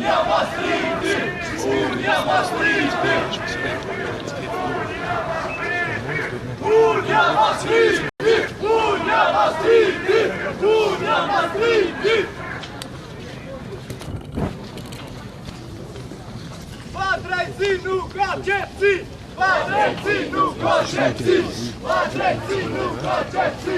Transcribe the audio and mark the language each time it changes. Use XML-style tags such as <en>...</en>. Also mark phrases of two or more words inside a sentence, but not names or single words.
<sq>Maastrichti! Unia Maastrichti! Unia Maastrichti! Unia Maastrichti! Unia Maastrichti! Padrejci nuk ka qetësi! Padrejci nuk ka qetësi! Padrejci nuk ka qetësi!</sq>